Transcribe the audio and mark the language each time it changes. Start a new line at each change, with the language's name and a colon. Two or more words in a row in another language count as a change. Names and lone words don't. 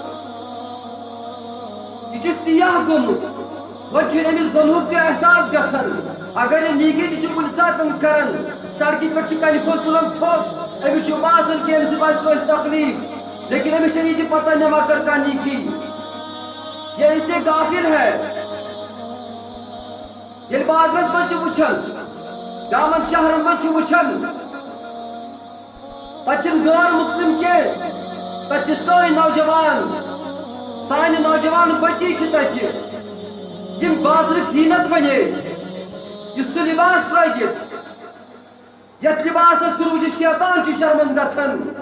Kashmiri: یہِ چھُ سیاہ گوٚمُت وۄنۍ چھُنہٕ أمِس گۄنہُک تہِ احساس گژھان اگر یہِ نیکی تہِ چھُ کُنہِ ساتہٕ کران سڑکہِ پٮ۪ٹھ چھُ کنہِ پھوٚل تُلان تھوٚد أمِس چھُ باسان کہِ أمِس سۭتۍ واتہِ کٲنٛسہِ تکلیٖف لیکن أمِس چھنہٕ یہِ تہِ پتہ مےٚ ما کٔر کانٛہہ نیکی
Urdu: یہ اس سے غافل ہے
Kashmiri: ییٚلہِ بازرس منٛز چھِ وٕچھان گامن شہرن منٛز چھِ وٕچھان تتہِ چھِنہٕ غٲر مسلم کینٛہہ تتہِ چھِ سٲنۍ نوجوان سانہِ نوجوان بچی چھِ تتہِ یِم بازرٕکۍ زیٖنت بنے یُس سُہ لباس لٲگِتھ یتھ لباسس کُن وٕچھِتھ شیطان چھُ شرمنٛد گژھان